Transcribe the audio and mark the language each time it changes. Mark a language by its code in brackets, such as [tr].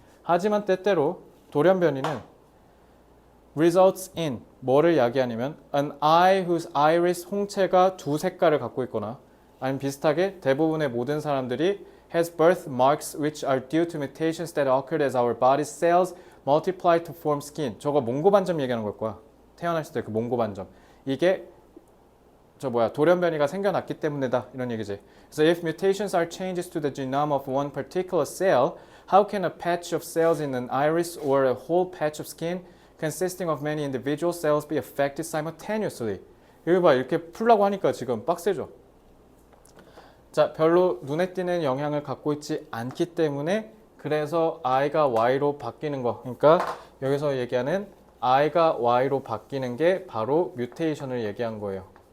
[ko] 하지만 때때로 돌연변이는 [en] results in [ko] 뭐를 야기하냐면 [en] an eye whose iris [ko] 홍채가 두 색깔을 갖고 있거나 아니면 비슷하게 대부분의 모든 사람들이 [en] has birthmarks which are due to mutations that occurred as our body's cells multiply to form skin. [ko] 저거 몽고 반점 얘기하는 걸 거야. 태어났을 때 그 몽고 반점. 이게 돌연변이가 생겨났기 때문이다 이런 얘기지. [en] So if mutations are changes to the genome of one particular cell, how can a patch of cells in an iris or a whole patch of skin consisting of many individual cells be affected simultaneously? [ko] 여기 봐, 이렇게 풀라고 하니까 지금 빡세죠. 자, 별로 눈에 띄는 영향을 갖고 있지 않기 때문에 그래서 I가 Y로 바뀌는 거. 그러니까 여기서 얘기하는 I가 Y로 바뀌는 게 바로 뮤테이션을 얘기한 거예요.